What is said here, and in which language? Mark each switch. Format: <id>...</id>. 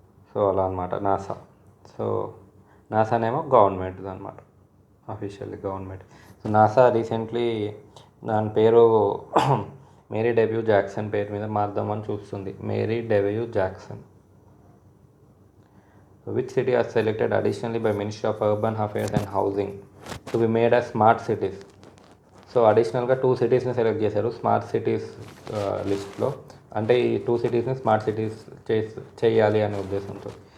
<te>So అలా అనమాట NASA. So నాసానేమో గవర్నమెంట్ది అనమాట, officially government. So NASA recently దాని పేరు మేరీ డెబ్యూ జాక్సన్ పేరు మీద మార్దామని చూస్తుంది. Mary debut Jackson.</te> <en>Which city are selected additionally by Ministry of Urban Affairs and Housing to be made as smart cities?</en> <te>So అడిషనల్గా 2 సిటీస్ని select చేశారు smart cities లిస్ట్లో. అంటే ఈ 2 సిటీస్ని స్మార్ట్ సిటీస్ చేయాలి అనే ఉద్దేశంతో.</te>